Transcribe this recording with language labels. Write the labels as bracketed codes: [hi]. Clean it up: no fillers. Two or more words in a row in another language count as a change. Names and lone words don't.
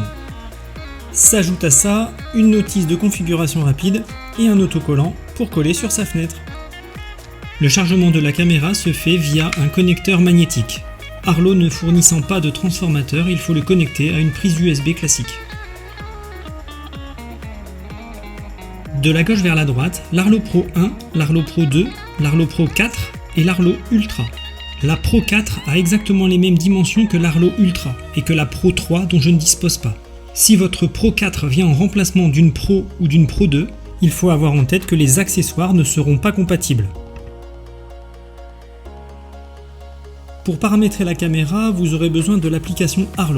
[fr] S'ajoute à ça une notice de configuration rapide et un autocollant pour coller sur sa fenêtre. Le chargement de la caméra se fait via un connecteur magnétique. Arlo ne fournissant pas de transformateur, il faut le connecter à une prise USB classique. De la gauche vers la droite, l'Arlo Pro 1, l'Arlo Pro 2, l'Arlo Pro 4 et l'Arlo Ultra. La Pro 4 a exactement les mêmes dimensions que l'Arlo Ultra et que la Pro 3 dont je ne dispose pas. Si votre Pro 4 vient en remplacement d'une Pro ou d'une Pro 2, il faut avoir en tête que les accessoires ne seront pas compatibles. Pour paramétrer la caméra, vous aurez besoin de l'application Arlo.